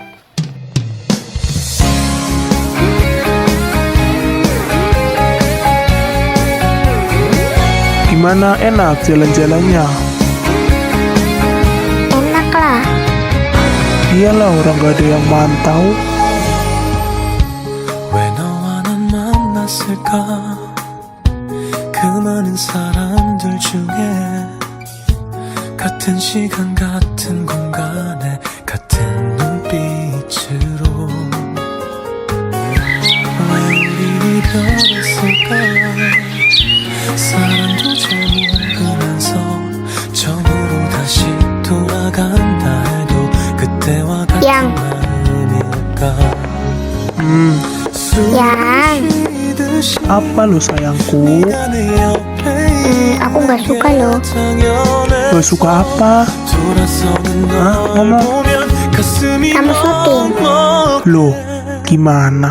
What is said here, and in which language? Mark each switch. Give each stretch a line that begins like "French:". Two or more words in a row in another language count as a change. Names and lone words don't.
Indonesian: Gimana, enak jalan-jalannya? Enak lah. Iyalah, orang gak ada yang mantau.
Korean: 왜 너와 난 만났을까 그 많은 사람들 중에 같은 시간 같은 공간에 같은 눈빛으로 왜 우린 이별했을까 사랑도 잘 모르면서 처음으로 다시 돌아간다 해도 그때와 같은 양. 마음일까
Indonesian: Yang, Apa lo sayangku? aku nggak suka loh. Gak suka apa? Hah? Ngomong. Kamu syuting. Loh, gimana?